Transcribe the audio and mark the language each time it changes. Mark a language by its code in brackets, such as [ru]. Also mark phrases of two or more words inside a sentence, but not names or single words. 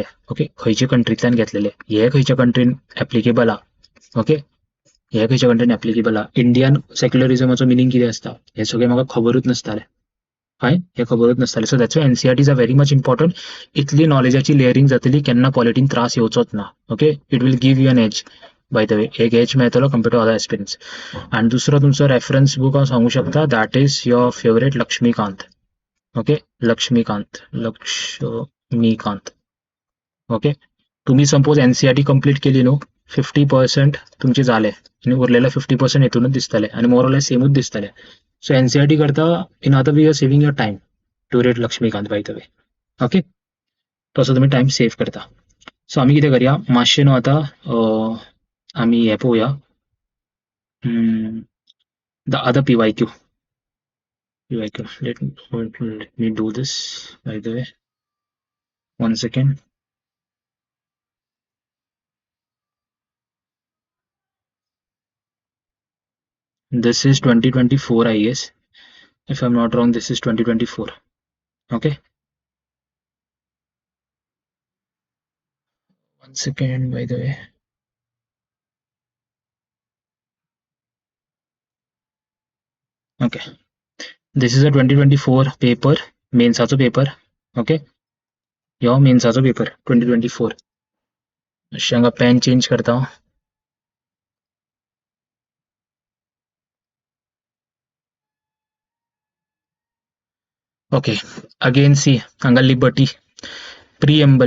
[kok] ओके, खंयच्या कंट्रींतल्यान घेतलेले, हे खंयच्या कंट्रीन एप्लिकेबल आहा. ओके, हे खंयच्या कंट्रीन एप्लिकेबल आहा. इंडियन सेक्युलरिझमाचो मिनींग कितें आसता हे सगळें म्हाका खबरूच नासतालें. [en] फायन, [kok] हे खबरूच नासतालें. [en] so that's why NCERT is a very much important. [kok] इतली नॉलेजाची लेयरिंग जातली, केन्ना पॉलिटीन त्रास येवचोच ना. [en] okay, it will give you an edge. by the way, [kok] एक एज मेळटलो [en] compare to other aspirants. [kok] आनी दुसरो तुमचो [en] reference book [kok] हांव सांगू शकता, [en] that is your favourite लक्ष्मीकांत. ओके, लक्ष्मीकांत. [kok] ओके, तुम्ही सपोज NCERT कंप्लीट केली न्हू, 50% तुमचे जाले आनी उरलेले 50% हेतूनच दिसतले आनी मोरलेस सेमूच दिसतले. [en] so NCERT करता in other way, you are saving your time to read लक्ष्मीकांत by the way. [kok] ओके, तसो तुम्ही [en] time save [kok] करता. सो आमी कितें करया, मातशें न्हू आतां आमी हें पळोवया, [en] the other PYQ. Let me do this by the way. 1 second. This is 2024, I guess. If I'm not wrong, this is 2024. Okay. 1 second, by the way. Okay. This is a 2024 paper, [kok] मेन्साचो पेपर. ओके, ह्यो मेन्साचो पेपर 2024. अशें हांगा [en] pen change [kok] करता हांव. [en] okay, again see [kok] हांगा [en] liberty preamble.